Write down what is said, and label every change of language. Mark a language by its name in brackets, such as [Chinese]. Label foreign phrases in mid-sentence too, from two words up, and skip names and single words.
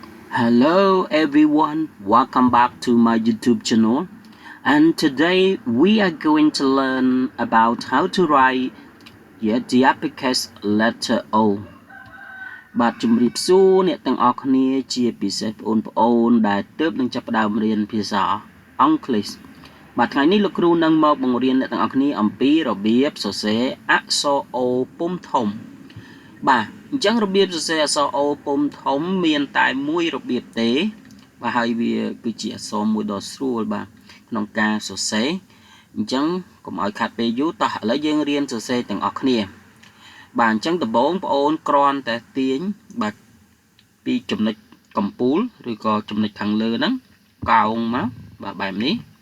[English] Hello everyone, welcome back to my YouTube channel, and today we are going to learn about how to write the uppercase letter O [Khmer] បាទជំរាបសួរអ្នកទាំងអស់គ្នាជាពិសេស បងប្អូនដែលទើបនឹងចាប់ផ្ដើមរៀនភាសាអង់គ្លេសបាទថ្ងៃនេះលោកគ្រូនឹងមកបង្រៀនអ្នកទាំងអស់គ្នាអំពី របៀបសរសេរអក្សរ O ពុម្ពធំបាទអញ្ចឹងរបៀបសរសេរអក្សរ O ពុម្ពធំមានតែមួយរបៀបទេបាទហើយវាគឺជាអក្សរមួយដ៏ស្រួលបាទក្នុងការសរសេរអញ្ចឹងកុំឲ្យខាត់ពេលយូរតោះឥឡូវយើងរៀនសរសេរទាំងអស់គ្នាបាទអញ្ចឹងដំបូងបងប្អូនគ្រាន់តែទាញបាទពីចំណុចកំពូលឬក៏ចំណុចខាងលើហ្នឹងកោងមកបាទបែបនេះ